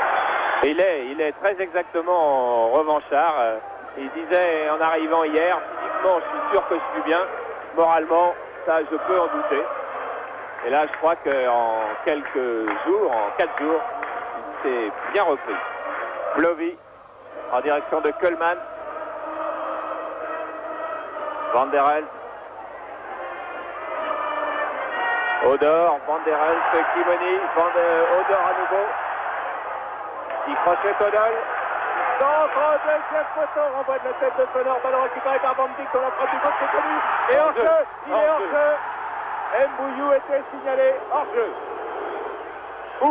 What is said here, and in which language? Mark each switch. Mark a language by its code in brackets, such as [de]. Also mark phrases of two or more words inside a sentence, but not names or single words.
[fr] Il est très exactement revanchard. Il disait en arrivant hier, physiquement, je suis sûr que je suis bien. Moralement, ça, je peux en douter. Et là, je crois qu'en quelques jours, en 4 jours, il s'est bien repris. Plovy en direction de Kuhlmann. Van der Elst. Odor, Van der Elst, Kimoni, Odor à nouveau. Il crochet Odol. Centre, deuxième poteau, renvoi de la tête de Sonor, ballon récupéré par Van Dijk sur la frappe du gauche, c'est connu. Et hors-jeu, il est hors-jeu. Mbouillou était signalé hors-jeu. Ouf.